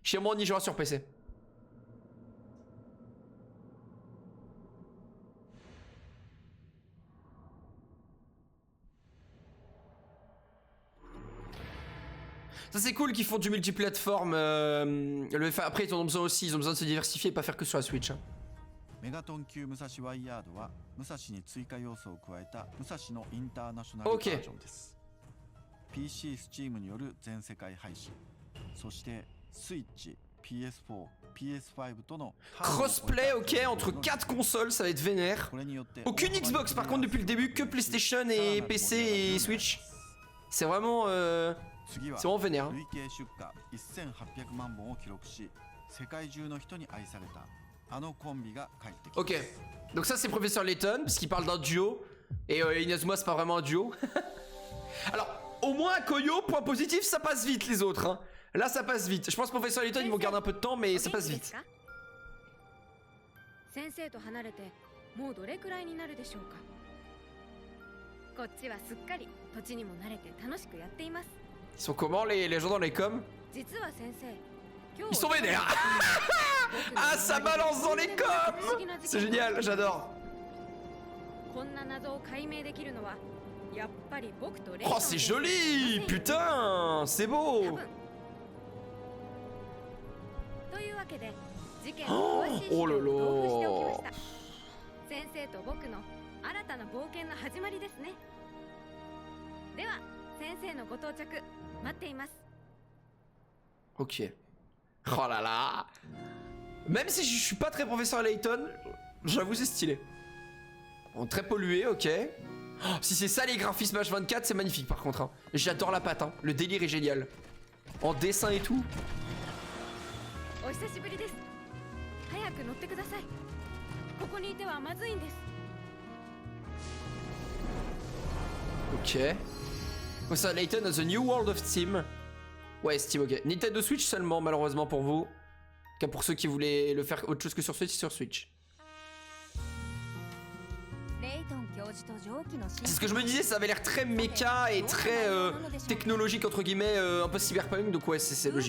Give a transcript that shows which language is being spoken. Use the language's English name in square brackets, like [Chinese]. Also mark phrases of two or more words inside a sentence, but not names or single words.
[French] Chez moi, on y jouera sur PC. Ça c'est cool qu'ils font du multiplateforme. Après ils ont besoin aussi, ils ont besoin de se diversifier et pas faire que sur la Switch. [Japanese] メガトン級武蔵ワイヤードは武蔵に追加要素を加えた武蔵のインターナショナルバージョンです。PC Steam による全世界配信、そしてスイッチ、PS4、PS5 との [French] Crossplay, ok, entre 4 consoles, ça va être vénère. Aucune Xbox par contre depuis le début, que PlayStation et PC et Switch. C'est vraiment vénère. [Japanese] 累計出荷1800万本を記録し、世界中の人に愛されたあのコンビが帰ってきます。 [French] Ok, donc ça c'est Professeur Layton, parce qu'il parle d'un duo. Et Inazuma c'est pas vraiment un duo. Alors, au moins Koyo, point positif, ça passe vite les autres. Hein. Là ça passe vite. Je pense que Professeur Layton ils vont garder un peu de temps, mais ça passe vite. [Japanese] 先生と離れてもうどれくらいになるでしょうか。こっちはすっかり土地にも慣れて楽しくやっています。 [French] Ils sont comment les gens dans les coms? [Japanese] 実は先生、 [French] Ils sont vénères. Ah ça balance dans les coms. C'est génial, j'adore. [Japanese] こんな謎を解明できるのはやっぱり僕とレイ [French] Oh c'est joli. Putain, c'est beau. [Japanese] というわけで事件の詳しい資料を同封しておきました。先生と僕の新たな冒険の始まりですね。では先生のご到着待っています。 [French] Ok. Oh là là. Même si je suis pas très Professeur Layton, j'avoue c'est stylé. Bon, très pollué, ok. Oh, si c'est ça les graphismes H24, c'est magnifique par contre. Hein. J'adore la patte, hein. Le délire est génial. En dessin et tout. [Japanese] お久しぶりです。早く乗ってください。ここにいてはまずいんです。 [French] Ok. [English] Professeur Layton has a new world of Steam. [French] Ouais, Steam, ok. Nintendo Switch seulement, malheureusement pour vous. Car pour ceux qui voulaient le faire autre chose que sur Switch, sur Switch. C'est ce que je me disais, ça avait l'air très méca et très technologique, entre guillemets, un peu cyberpunk, donc ouais, c'est logique.